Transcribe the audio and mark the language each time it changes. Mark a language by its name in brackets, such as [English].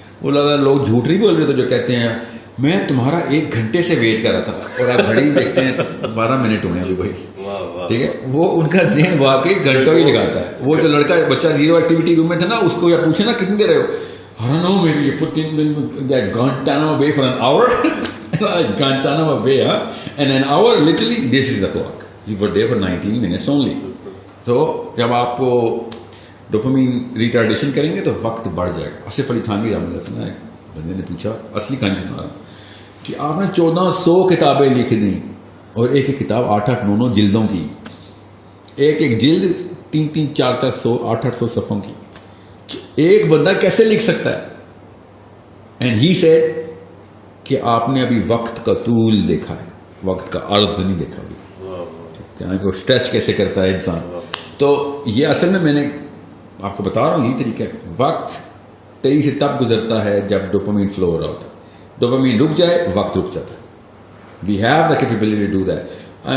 [Urdu] وہ لگا لوگ جھوٹ نہیں بول رہے تو جو کہتے ہیں میں تمہارا 1 گھنٹے سے ویٹ کر رہا تھا, اور آپ گھڑی دیکھتے ہیں 12 منٹ ہوئے ہیں ابھی بھائی. ٹھیک ہے, وہ ان کا ذہن واقعی گھنٹوں ہی لگاتا ہے. وہ جو لڑکا بچہ زیرو ایکٹیویٹی روم میں تھا نا, اس کو یا پوچھے نا کتنی دیر رہے ہو, [English] I don't know, maybe you put in Guantanamo Bay for an hour. Guantanamo Bay, huh? And an hour, literally, this is the clock. You were there for 19 minutes only. [Urdu] تو جب آپ کو ڈوپامین ریٹارڈیشن کریں گے تو وقت بڑھ جائے گا. آصف علی تھانوی رحمۃ اللہ علیہ نے بندے نے پوچھا, اصلی کہانی سنا رہا ہوں, کہ آپ نے 1400 کتابیں لکھ دیں اور ایک ایک کتاب 8-9 جلدوں کی, ایک جلد 3-3, 400, 800 صفحوں کی, ایک بندہ کیسے لکھ سکتا ہے؟ [English] and he said [Urdu] کہ آپ نے ابھی وقت کا طول دیکھا ہے, وقت کا عرض نہیں دیکھا ابھی, کو اسٹریچ کیسے کرتا ہے انسان. تو یہ اصل میں نے آپ کو بتا رہا ہوں, یہی طریقہ ہے. وقت تیزی سے تب گزرتا ہے جب ڈوپامین فلو ہو رہا ہوتا ہے. ڈوپامین رک جائے, وقت رک جاتا ہے. [English] We have the capability to do that.